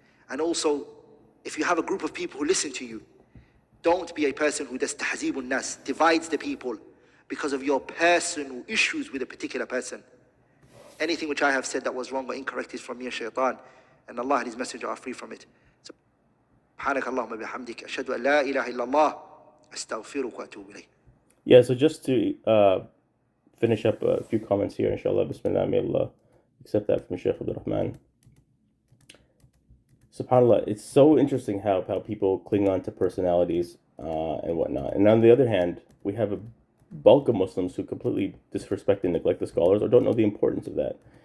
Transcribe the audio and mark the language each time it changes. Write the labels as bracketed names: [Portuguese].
[English] And also, if you have a group of people who listen to you, don't be a person who does tahzibun nas, divides the people because of your personal issues with a particular person. Anything which I have said that was wrong or incorrect is from me and shaitan, and Allah and His Messenger are free from it. [Arabic] سبحانك اللهم بحمدك أشهد أن لا إله إلا الله أستغفرك وأتوب إليك. [English] Yeah, so just to finish up a few comments here, inshallah, bismillah, may Allah accept that from Shaykh AbdulRahman. SubhanAllah, it's so interesting how people cling on to personalities and whatnot. And on the other hand, we have a bulk of Muslims who completely disrespect and neglect the scholars or don't know the importance of that.